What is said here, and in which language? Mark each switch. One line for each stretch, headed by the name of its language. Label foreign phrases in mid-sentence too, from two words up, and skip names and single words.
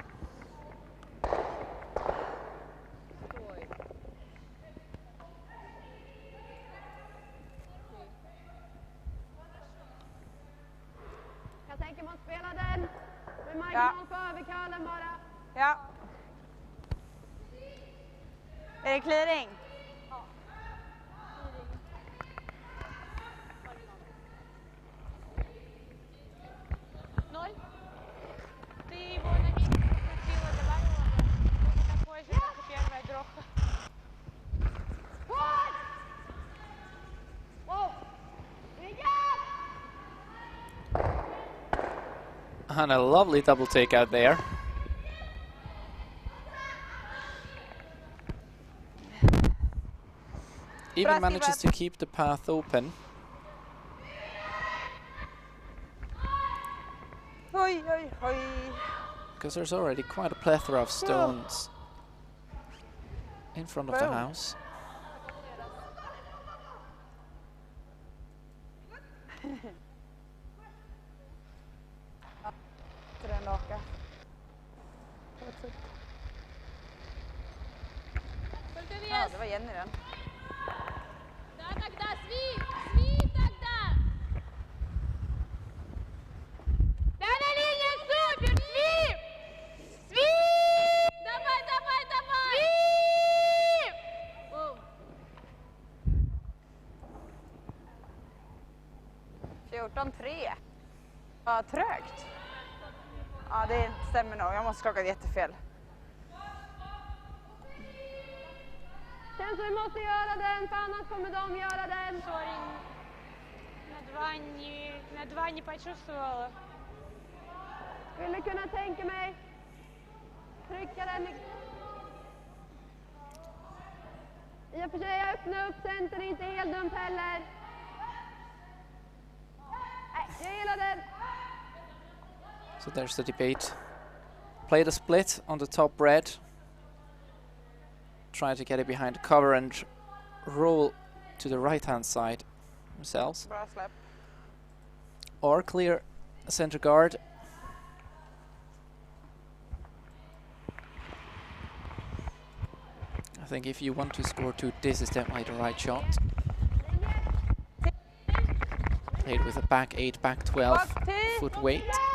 Swedish: Jag tänker man spelar den med marginal på överkallen bara. Ja. Är det clearing?
Russian: Ноль. Ты его на месте посадила, добавила бы. Будет такой же, как и первая дроха.
English: And a lovely double takeout there. Even manages to keep the path open.
Swedish: Oj, oj, oj.
English: Because there's already quite a plethora of stones in front of the house.
Swedish: Den raka. Ja, det var Jenny den.
Russian: Да, тогда свип! Свип тогда! Да, на линию супер! Свип! Свип! Давай, давай, давай! Свип!
Swedish: 14-3. Vad trögt. Ja, det stämmer nog. Jag måste klocka jättefel. Känns som vi måste göra den, för annars kommer de göra den. Sorry.
Russian: На два не почувствовала.
Swedish: Skulle kunna tänka mig. Trycka den. I och för sig, jag öppnar upp center, inte helt dumt heller. Nej, jag gillar den.
English: So there's the debate. Play the split on the top red. Try to get it behind the cover and roll to the right hand side themselves.
Swedish: Bra släpp.
English: Or clear center guard. I think if you want to score 2, this is definitely the right shot. Played with a back 8, back 12 foot weight.